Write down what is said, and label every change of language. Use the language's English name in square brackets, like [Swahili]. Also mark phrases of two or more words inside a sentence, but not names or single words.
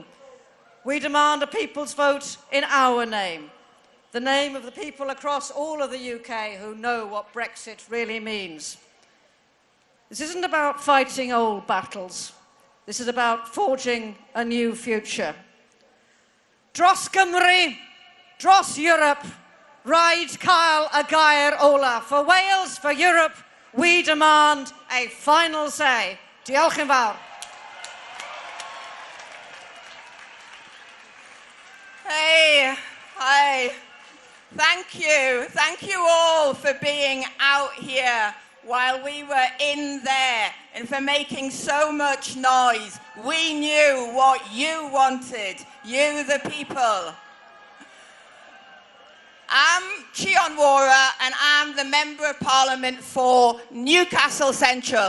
[English] We demand a people's vote in our name, the name of the people across all of the UK who know what Brexit really means. This isn't about fighting old battles. This is about forging a new future. [Welsh] Dros Gymru, dros Europe, rhaid cael y gair ola. [English] For Wales, for Europe, we demand a final say. Diolch yn fawr. Hey, hi. Thank you all for being out here while we were in there and for making so much noise. We knew what you wanted, you the people. I'm Chion Wara and I'm the Member of Parliament for Newcastle Central.